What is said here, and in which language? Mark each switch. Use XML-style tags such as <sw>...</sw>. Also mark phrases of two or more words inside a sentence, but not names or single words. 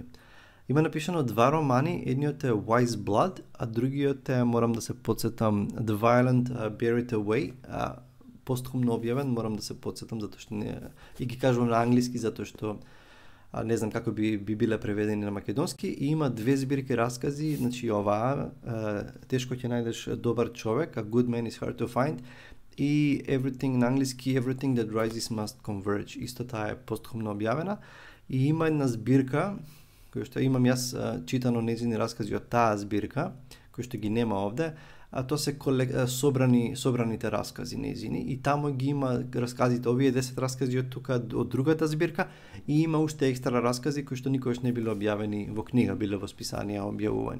<mk>Има напишано 2 романи, едниот е Wise Blood, а другиот е, морам да се подсетам, The Violent Buried Away, постхумно објавен, морам да се подсетам затоа што не и ги кажувам на англиски затоа што не знам како би биле преведени на македонски. И има 2 збирки раскази, значи оваа Тешко ќе најдеш добар човек, A Good Man is Hard to Find, и Everything на англиски Everything That Rises Must Converge. Исто таа е постхумно објавена. И има една збирка кој што имам јас читано нејзини раскази од таа збирка, кој што ги нема овде, а тоа се собраните раскази нејзини и таму ги има расказите, овие 10 раскази од тука од другата збирка и има уште екстра раскази кои што никогаш не биле објавени во книга, биле во списанија објавувани.</mk>